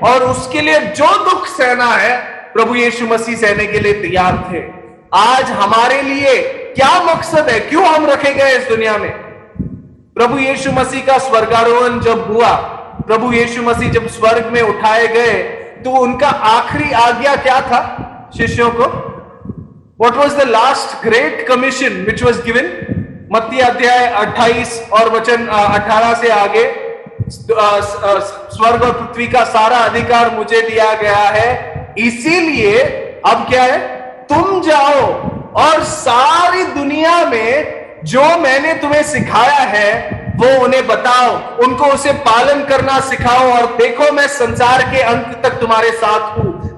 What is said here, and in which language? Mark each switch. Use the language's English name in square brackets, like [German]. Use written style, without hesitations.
[Hindi] और उसके लिए जो दुख सहना है प्रभु यीशु मसीह सहने के लिए तैयार थे। आज हमारे लिए क्या मकसद है? क्यों हम रखे गए इस दुनिया में? प्रभु यीशु मसीह का स्वर्गारोहण जब हुआ, प्रभु यीशु मसीह जब स्वर्ग में उठाए गए, तो उनका आखिरी आज्ञा क्या था शिष्यों को? [English] What was the last great commission which was given? [Hindi] मत्ती अध्याय 28 और वचन 18 से आगे, स्वर्ग और पृथ्वी का सारा अधिकार मुझे दिया गया है, इसीलिए अब क्या है? तुम जाओ और सारी दुनिया में जो मैंने तुम्हें सिखाया है वो उन्हें बताओ, उनको उसे पालन करना सिखाओ, और देखो मैं संसार के अंत तक तुम्हारे साथ हूं।